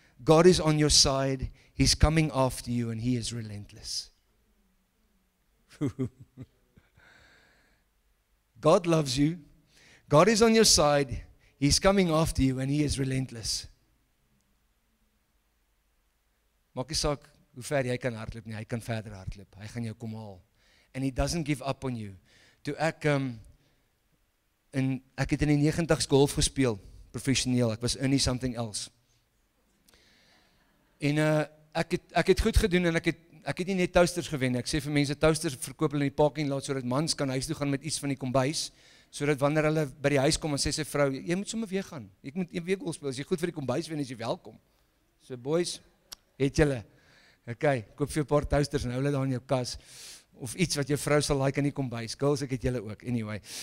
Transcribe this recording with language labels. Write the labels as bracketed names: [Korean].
[English] God is on your side. He's coming after you and he is relentless. God loves you. God is on your side. He's coming after you and he is relentless. [Afrikaans] Maak nie saak hoe ver jy kan hardloop nie, hy kan verder hardloop. Hy gaan jou kom haal. [English] And he doesn't give up on you. [Afrikaans] Toe ek het in die 90's golf gespeel, professioneel. Ek was in [English] something else. [Afrikaans] En ek het goed gedoen en ek het nie net toasters gewen. Ek sê vir mense toasters verkoop hulle in die parking lot sodat mans kan huis toe gaan met iets van die kombuis, sodat wanneer hulle by die huis kom en sê sy vrou, jy moet sommer weer gaan. Ek moet een week golf speel. As jy goed vir die kombuis wen, is jy welkom. So boys, het julle. Okay, koop vir 'n paar toasters en hou hulle daar in jou kas of iets wat jou vrou sal like in die kombuis. Girls, ek het julle ook. Anyway.